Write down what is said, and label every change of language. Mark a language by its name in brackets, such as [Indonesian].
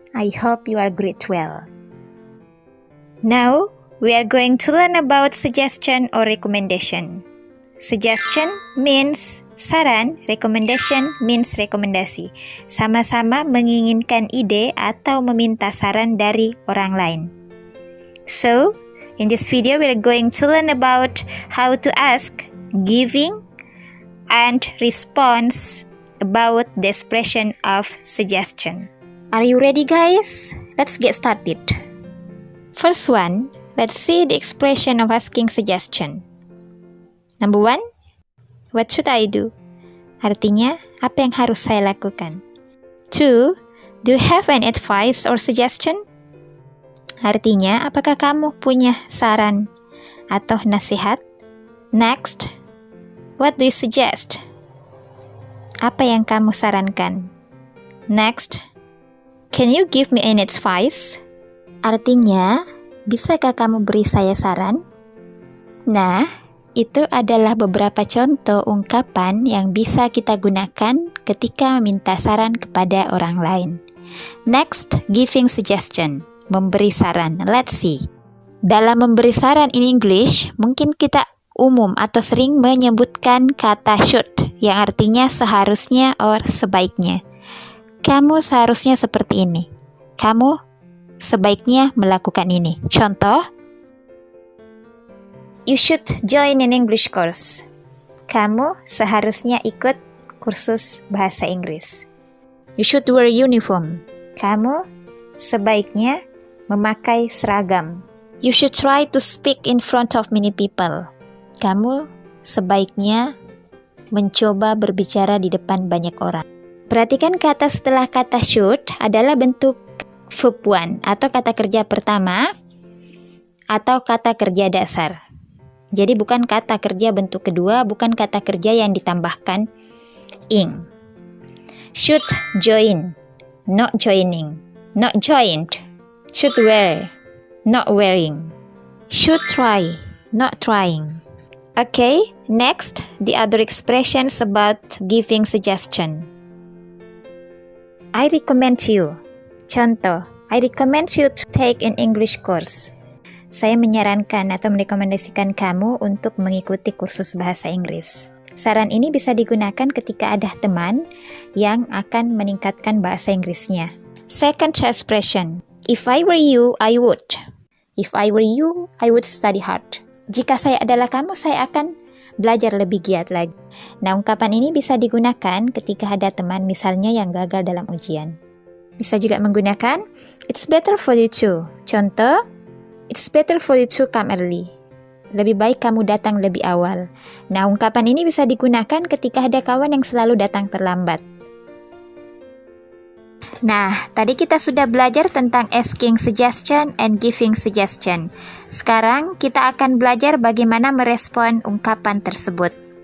[English] I hope you are great well. Now, we are going to learn about suggestion or recommendation. Suggestion means saran, recommendation means rekomendasi. [Indonesian] Sama-sama menginginkan ide atau meminta saran dari orang lain. [English] So, in this video we are going to learn about how to ask, giving, and response about the expression of suggestion. Are you ready, guys? Let's get started. First one, let's see the expression of asking suggestion. Number 1, what should I do? [Indonesian] Artinya, apa yang harus saya lakukan? [English] 2, do you have an advice or suggestion? [Indonesian] Artinya, apakah kamu punya saran atau nasihat? [English] Next, what do you suggest? [Indonesian] Apa yang kamu sarankan? [English] Next, can you give me an advice? [Indonesian] Artinya, bisakah kamu beri saya saran? Nah, itu adalah beberapa contoh ungkapan yang bisa kita gunakan ketika meminta saran kepada orang lain. [English] Next, giving suggestion, [Indonesian] memberi saran. [English] Let's see. [Indonesian] Dalam memberi saran [English] in English, [Indonesian] mungkin kita umum atau sering menyebutkan kata should, yang artinya seharusnya or sebaiknya. Kamu seharusnya seperti ini. Kamu sebaiknya melakukan ini. [English] Contoh, you should join an English course. [Indonesian] Kamu seharusnya ikut kursus bahasa Inggris. [English] You should wear uniform. [Indonesian] Kamu sebaiknya memakai seragam. [English] You should try to speak in front of many people. [Indonesian] Kamu sebaiknya mencoba berbicara di depan banyak orang. Perhatikan kata setelah kata should adalah bentuk verb one atau kata kerja pertama atau kata kerja dasar. Jadi bukan kata kerja bentuk kedua, bukan kata kerja yang ditambahkan ing. [English] Should join, not joining, not joined. Should wear, not wearing. Should try, not trying. Okay, next, the other expressions about giving suggestion. I recommend you. Contoh, I recommend you to take an English course. [Indonesian] Saya menyarankan atau merekomendasikan kamu untuk mengikuti kursus bahasa Inggris. Saran ini bisa digunakan ketika ada teman yang akan meningkatkan bahasa Inggrisnya. [English] Second expression, if I were you, I would. If I were you, I would study hard. [Indonesian] Jika saya adalah kamu, saya akan belajar lebih giat lagi. Nah, ungkapan ini bisa digunakan ketika ada teman misalnya yang gagal dalam ujian. Bisa juga menggunakan, [English] it's better for you to. Contoh, it's better for you to come early. [Indonesian] Lebih baik kamu datang lebih awal. Nah, ungkapan ini bisa digunakan ketika ada kawan yang selalu datang terlambat. Nah, tadi kita sudah belajar tentang [English] asking suggestion and giving suggestion. [Indonesian] Sekarang kita akan belajar bagaimana merespon ungkapan tersebut.